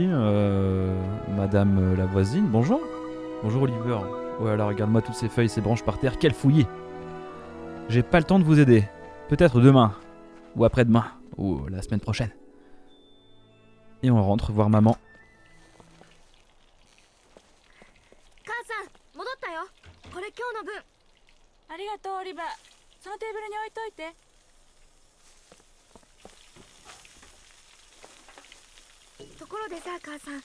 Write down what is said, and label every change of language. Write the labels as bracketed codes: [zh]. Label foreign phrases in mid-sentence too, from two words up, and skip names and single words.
[fr] Madame la voisine, bonjour. Bonjour Oliver. Voilà, regarde-moi toutes ces feuilles, ces branches par terre, quel fouillis. J'ai pas le temps de vous aider. Peut-être demain. Ou après-demain. Ou la semaine prochaine. Et on rentre voir maman. [ja] 母さん、戻ったよ。これ今日の分。ありがとうオリバー。そのテーブルに置いといて。ところでさ、母さん。